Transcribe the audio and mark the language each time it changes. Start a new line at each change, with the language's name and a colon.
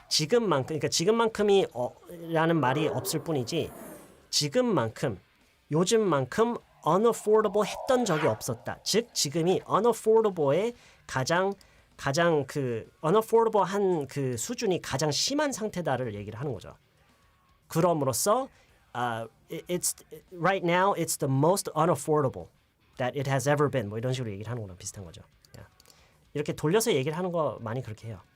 Korean: 그러니까 지금만큼이 라는 말이 없을 뿐이지 지금만큼 요즘만큼 unaffordable 했던 적이 없었다. 즉 지금이 unaffordable의 가장 그 unaffordable 한 그 수준이 가장 심한 상태다를 얘기를 하는 거죠. 그럼으로써
English: it's right now it's the most unaffordable that it has ever been.
Korean: 뭐 이런 식으로 얘기를 하는 거랑 비슷한 거죠.
English: Yeah.
Korean: 이렇게 돌려서 얘기를 하는 거 많이 그렇게 해요.